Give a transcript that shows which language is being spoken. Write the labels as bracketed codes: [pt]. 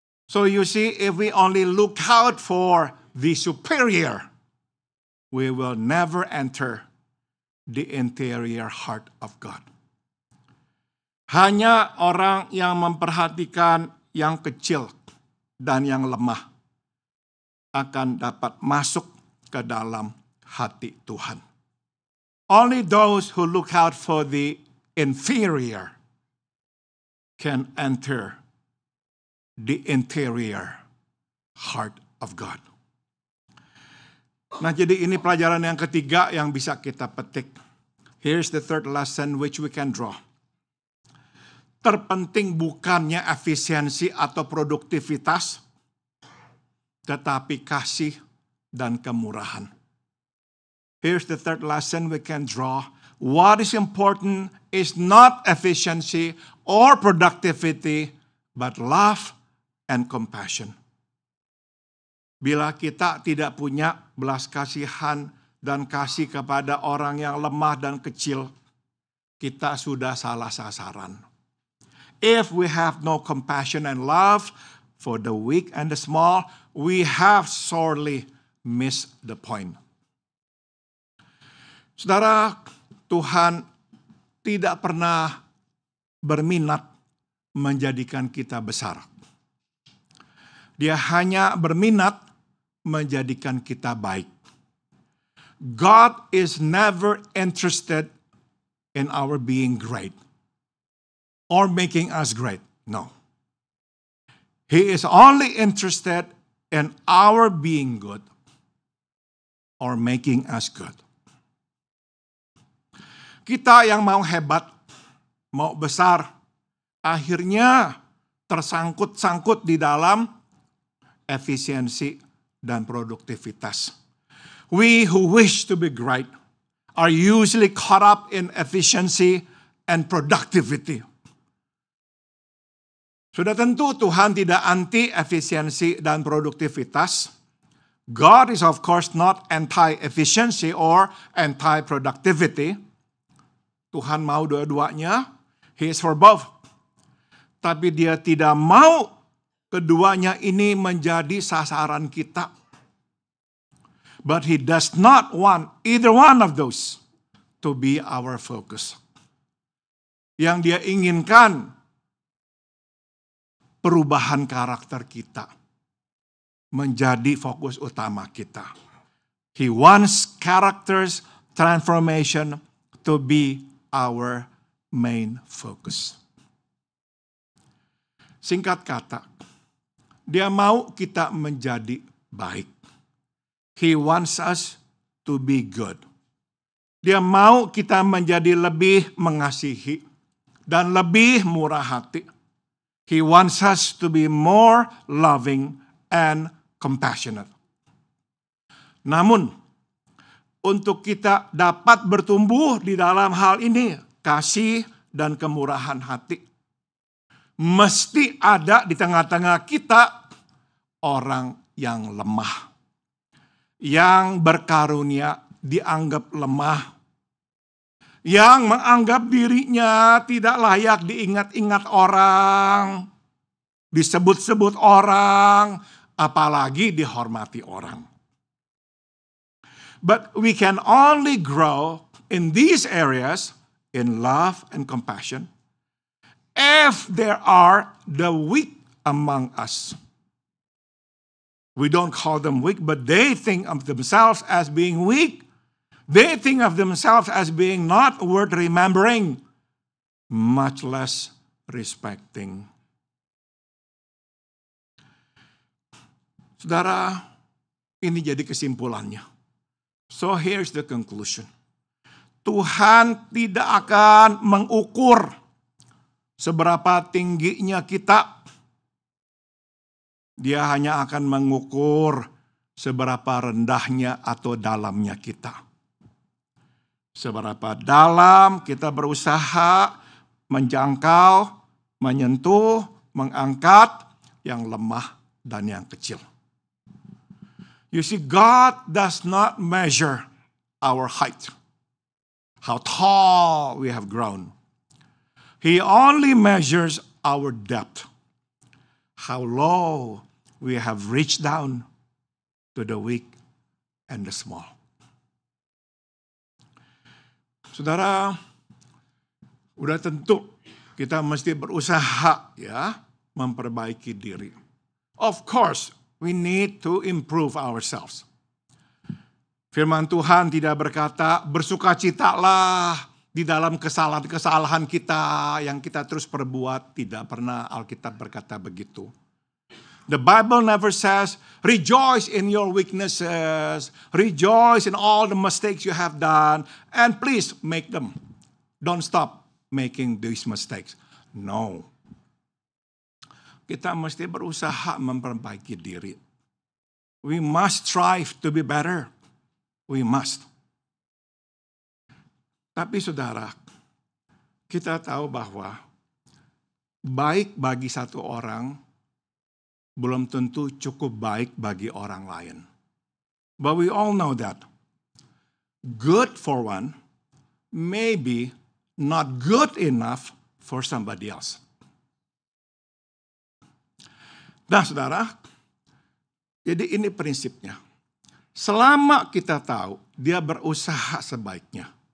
[en] So you see, if we only look out for the superior, we will never enter the interior heart of God. [id] Hanya orang yang memperhatikan yang kecil dan yang lemah akan dapat masuk ke dalam hati Tuhan. [en] Only those who look out for the inferior can enter the interior heart of God. [id] Nah, jadi ini pelajaran yang ketiga yang bisa kita petik. [en] Here's the third lesson which we can draw. [id] Terpenting bukannya efisiensi atau produktivitas, tetapi kasih dan kemurahan. [en] Here's the third lesson we can draw. What is important is not efficiency or productivity, but love and compassion. [id] Bila kita tidak punya belas kasihan dan kasih kepada orang yang lemah dan kecil, kita sudah salah sasaran. [en] If we have no compassion and love for the weak and the small, we have sorely missed the point. [id] Saudara, Tuhan tidak pernah berminat menjadikan kita besar. Dia hanya berminat menjadikan kita baik. [en] God is never interested in our being great or making us great. No. He is only interested in our being good or making us good. [id] Kita yang mau hebat, mau besar, akhirnya tersangkut-sangkut di dalam efisiensi dan produktivitas. [en] We who wish to be great are usually caught up in efficiency and productivity. [id] Sudah tentu Tuhan tidak anti efisiensi dan produktivitas. [en] God is of course not anti-efficiency or anti-productivity. [id] Tuhan mau dua-duanya. [en] He is for both. [id] Tapi dia tidak mau keduanya ini menjadi sasaran kita. [en] But he does not want either one of those to be our focus. [id] Yang dia inginkan perubahan karakter kita menjadi fokus utama kita. [en] He wants characters transformation to be our main focus. [id] Singkat kata, dia mau kita menjadi baik. [en] He wants us to be good. [id] Dia mau kita menjadi lebih mengasihi dan lebih murah hati. [en] He wants us to be more loving and compassionate. [id] Namun, untuk kita dapat bertumbuh di dalam hal ini, kasih dan kemurahan hati, mesti ada di tengah-tengah kita orang yang lemah. Yang berkarunia dianggap lemah. Yang menganggap dirinya tidak layak diingat-ingat orang. Disebut-sebut orang. Apalagi dihormati orang. [en] But we can only grow in these areas in love and compassion if there are the weak among us. We don't call them weak, but they think of themselves as being weak. They think of themselves as being not worth remembering, much less respecting. [id] Saudara, ini jadi kesimpulannya. [en] So here's the conclusion. [id] Tuhan tidak akan mengukur seberapa tingginya kita. Dia hanya akan mengukur seberapa rendahnya atau dalamnya kita. Seberapa dalam kita berusaha menjangkau, menyentuh, mengangkat yang lemah dan yang kecil. [en] You see, God does not measure our height, how tall we have grown. He only measures our depth, how low we have reached down to the weak and the small. [id] Saudara, udah tentu kita mesti berusaha ya memperbaiki diri. [en] Of course, we need to improve ourselves. [id] Firman Tuhan tidak berkata bersukacitalah di dalam kesalahan-kesalahan kita yang kita terus perbuat. Tidak pernah Alkitab berkata begitu. [en] The Bible never says, rejoice in your weaknesses, rejoice in all the mistakes you have done, and please make them. Don't stop making these mistakes. No. [id] Kita mesti berusaha memperbaiki diri. [en] We must strive to be better. We must. [id] Tapi saudara, kita tahu bahwa baik bagi satu orang belum tentu cukup baik bagi orang lain. [en] But we all know that good for one may be not good enough for somebody else. [id] Nah saudara, jadi ini prinsipnya. Selama kita tahu dia berusaha sebaiknya,